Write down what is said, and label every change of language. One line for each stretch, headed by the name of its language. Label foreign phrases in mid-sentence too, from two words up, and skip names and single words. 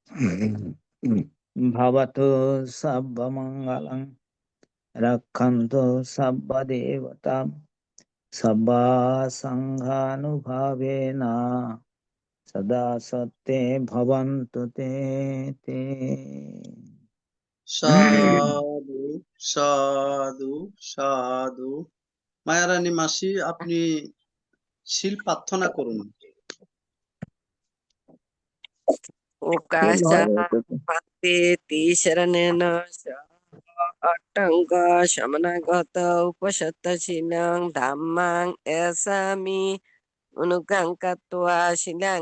Pali: ভবতো সর্বমঙ্গলং রক্ষন্তু সর্বদেবতাম সর্বসংঘানুভাবেন সদা সত্যে ভবন্তু তে তে। সাধু সাধু সাধু।
Bangla: মায়ারানী মাসি, আপনি শিল প্রার্থনা করুন।
Pali: উকাশা পাতে তিশরণেন অট্টঙ্গ শমনাগত উপসত্তশীলং ধাম্মাং এসামি অনুকাঙ্কাত্বা শিলাং